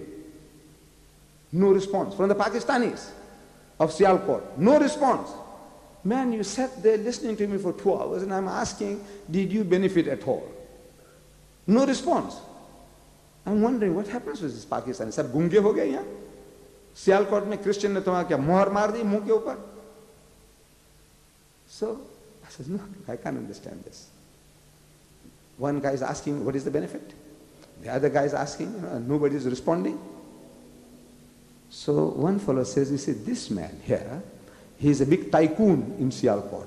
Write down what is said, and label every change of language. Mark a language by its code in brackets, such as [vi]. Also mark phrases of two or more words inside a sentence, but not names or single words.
[en] No response. From the Pakistanis of Sialkot, no response. Man, you sat there listening to me for 2 hours and I'm asking, did you benefit at all? No response. I'm wondering what happens with this Pakistani. [ur] سب گونگے ہو گئے یہاں؟ Sialkot میں Christian نے تمہارا کیا مہر مار دی منہ کے اوپر? [en] So I said, no, I can't understand this. One guy is asking, what is the benefit? The other guy is asking, and nobody is responding. So one fellow says, he said, this man here, he is a big tycoon in Sialkot.